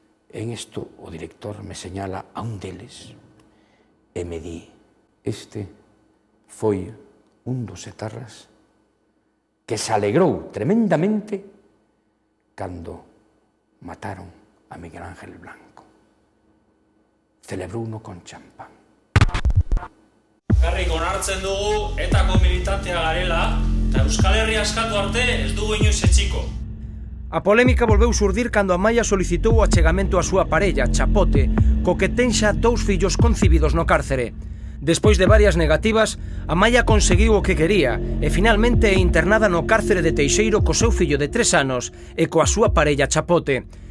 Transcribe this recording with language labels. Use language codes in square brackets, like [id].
[gl] En isto o director me señala a un deles e me di: este foi un dos etarras que se alegrou tremendamente cando mataron a Miguel Ángel Blanco. Celebrouno con champán. [eu] Garrik onartzen dugu etako militantea garela, eta Euskal Herria askatu arte ez dugu inoiz etxiko. [gl] A polémica volveu surdir cando Amaya solicitou o achegamento á súa parella, Chapote, co que ten xa 2 fillos concibidos no cárcere. Despois de varias negativas, Amaya conseguiu o que quería e finalmente é internada no cárcere de Teixeiro co seu fillo de 3 anos e coa súa parella Chapote.